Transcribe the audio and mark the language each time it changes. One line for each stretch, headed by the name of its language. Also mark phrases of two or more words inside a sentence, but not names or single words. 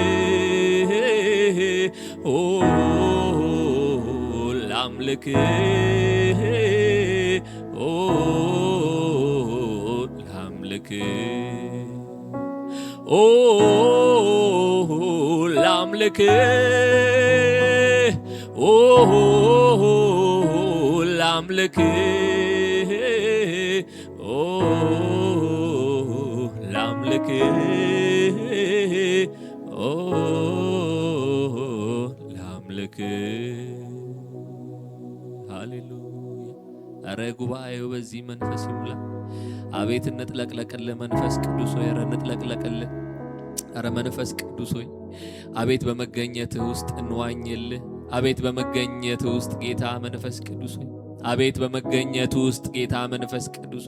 Amharic: ኦ ላምልክ፣ ኦ ላምልክ፣ ኦ ላምልክ፣ ኦ ላምልክ፣ ኦ ላምልክ፣ ኦ ላምልክ። ሃሌሉያ። ኧረ ጉባኤው በዚህ መንፈስ ይሙላ። አቤት እንጥለቅለቅልህ መንፈስ ቅዱስ ሆይ፣ ኧረ እንጥለቅለቅልህ። ኧረ መንፈስ ቅዱስ ሆይ አቤት በመገኘትህ ውስጥ እንዋኝልህ። አቤት በመገኘትህ ውስጥ ጌታ መንፈስ ቅዱስ ሆይ፣ አቤት በመገኘትህ ውስጥ ጌታ መንፈስ ቅዱስ